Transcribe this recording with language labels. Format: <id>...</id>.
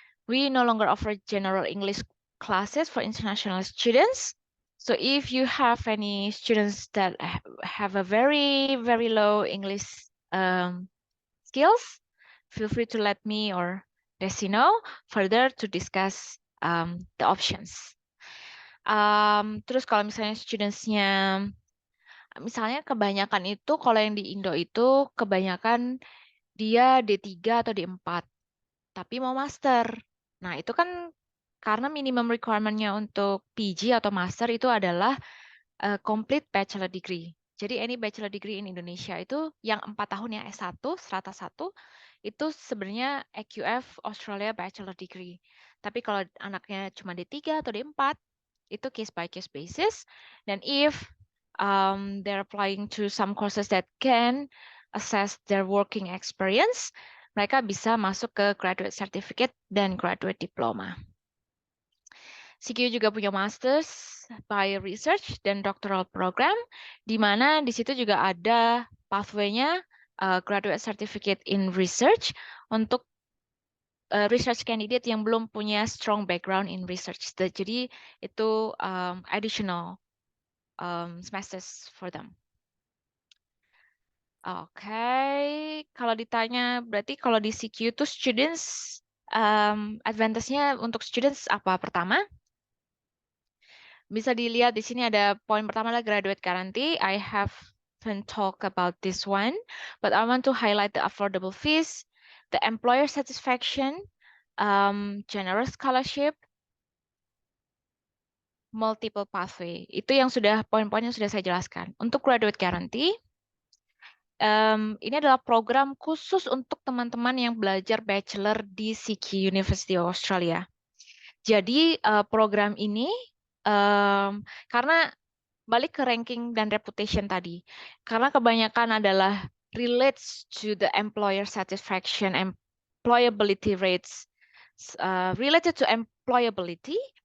<en>We no longer offer general English classes for international students. So if you have any students that have a very, very low English skills, feel free to let me or Desi know further to discuss the options.</en> <id>Terus kalau misalnya studentsnya, misalnya kebanyakan itu, kalau yang di Indo itu kebanyakan dia D3 atau D4, tapi mau master. Nah, itu kan karena minimum requirement-nya untuk PG atau master itu adalah</id> <en>complete bachelor degree.</en> <id>Jadi</id> <en>any bachelor degree in Indonesia</en> <id>itu yang 4 tahun ya S1, strata 1, itu sebenarnya EQF Australia bachelor degree. Tapi kalau anaknya cuma D3 atau D4, itu</id> <en>case by case basis. Dan if they're applying to some courses that can assess their working experience,</en> <id>mereka bisa masuk ke</id> <en>graduate certificate dan graduate diploma.</en> <id>CQ juga punya Masters by Research dan Doctoral Program, di mana di situ juga ada pathway-nya Graduate Certificate in Research untuk research candidate yang belum punya</id> <en>strong background in research.</en> <id>Jadi itu</id> <en>additional semesters for them.</en> <id>Oke, kalau ditanya berarti kalau di CQ itu students advantage-nya untuk students apa? Pertama, bisa dilihat di sini ada poin pertama adalah graduate guarantee.</id> <en>I haven't talked about this one, but I want to highlight the affordable fees, the employer satisfaction, generous scholarship, multiple pathway.</en> <id>Itu yang sudah poin-poin yang sudah saya jelaskan. Untuk graduate guarantee, ini adalah program khusus untuk teman-teman yang belajar bachelor di CQ University of Australia. Jadi program ini karena balik ke ranking dan reputation tadi, karena kebanyakan adalah</id> <en>relates to the employer satisfaction, employability rates, related to employability.</en>